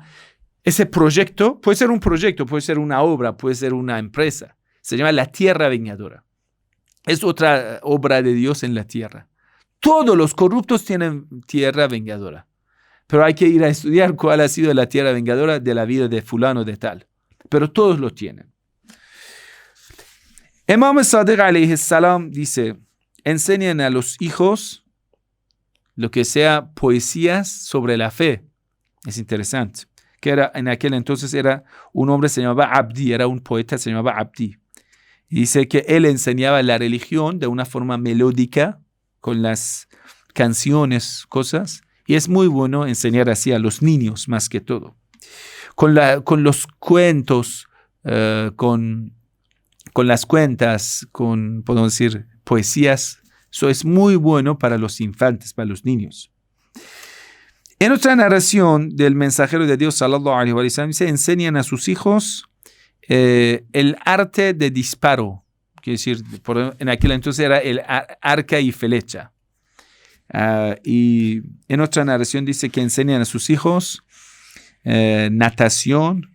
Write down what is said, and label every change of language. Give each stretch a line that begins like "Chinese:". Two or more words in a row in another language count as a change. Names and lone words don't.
Spanish: Ese proyecto puede ser un proyecto, puede ser una obra, puede ser una empresa. Se llama la tierra vengadora. Es otra obra de Dios en la tierra. Todos los corruptos tienen tierra vengadora. Pero hay que ir a estudiar cuál ha sido la tierra vengadora de la vida de fulano de tal. Pero todos lo tienen. Imam Sadiq
Arabic: عليه السلام
Spanish: dice, enseñan a los hijos lo que sea poesías sobre la fe. Es interesante. Que era, en aquel entonces era un hombre, se llamaba Abdi, era un poeta, se llamaba Abdi. Y dice que él enseñaba la religión de una forma melódica, con las canciones, cosas, y es muy bueno enseñar así a los niños más que todo. Con los cuentos, con las cuentas, podemos decir, poesías, eso es muy bueno para los infantes, para los niños. En otra narración del mensajero de Dios,
Arabic: صلى الله عليه وسلم,
Spanish: se enseñan a sus hijos el arte de disparo. Quiere decir, en aquel entonces era el arca y flecha. Y en otra narración dice que enseñan a sus hijos natación.